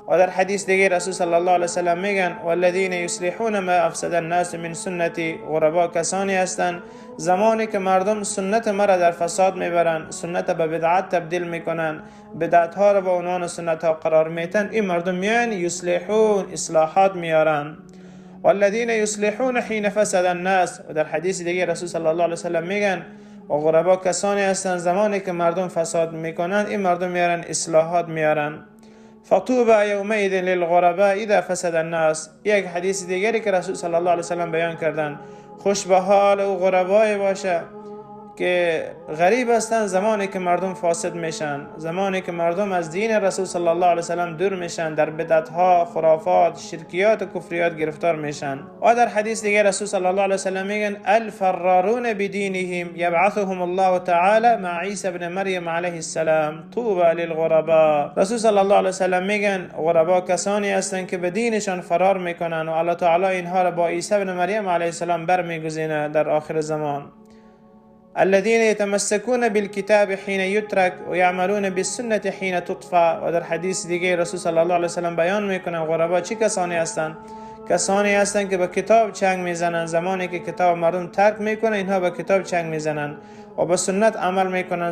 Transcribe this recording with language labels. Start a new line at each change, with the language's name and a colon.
Persian: و در حدیث دیگه رسول صلی الله علیه وسلم میگن
Arabic: والذین یصلحون ما افسد الناس من سنتی،
Persian: غربا کسانی هستند زمانی که مردم سنت مرا در فساد میبرن، سنت به بدعت تبدیل میکنن، بدعت ها را به عنوان سنت ها قرار میتن، این مردم میان یصلحون، اصلاحات میارن.
Arabic: والذین یصلحون حین فسد الناس،
Persian: و در حدیث دیگه رسول صلی الله علیه وسلم میگن و غربا کسانی هستند زمانی که مردم فساد میکنن، این مردم میارن اصلاحات میارن.
Arabic: فطوبى یومئذ للغرباء اذا فسد الناس.
Persian: یک حدیث دیگری که رسول صلی الله علیه وسلم بیان کردن، خوش به حال او غربای باشه که غریب هستند زمانی که مردم فاسد میشن، زمانی که مردم از دین رسول صلی الله علیه وسلم دور میشن، در بدعت ها، خرافات، شرکیات و کفریات گرفتار میشن. و در حدیث دیگه رسول صلی الله علیه وسلم میگن
Arabic: الفرارون بدینهم یبعثهم الله تعالی مع عیسی ابن مریم علیه السلام طوبى للغرباء.
Persian: رسول صلی الله علیه وسلم میگن غربا کسانی هستند که به دینشان فرار میکنن و الله تعالی اینها را با عیسی ابن مریم علیه السلام برمیگزینه در آخر زمان.
Arabic: الذين يتمسكون بالكتاب حين يترك و یعملون بالسنة حين تطفى.
Persian: و در حدیث دیگه رسول صلی الله علیه وسلم بیان میکنن غربا چه کسانی هستند؟ کسانی هستند که به کتاب چنگ میزنن. زمانی که کتاب مردم ترک میکنن اینها به کتاب چنگ میزنن و به سنت عمل میکنن.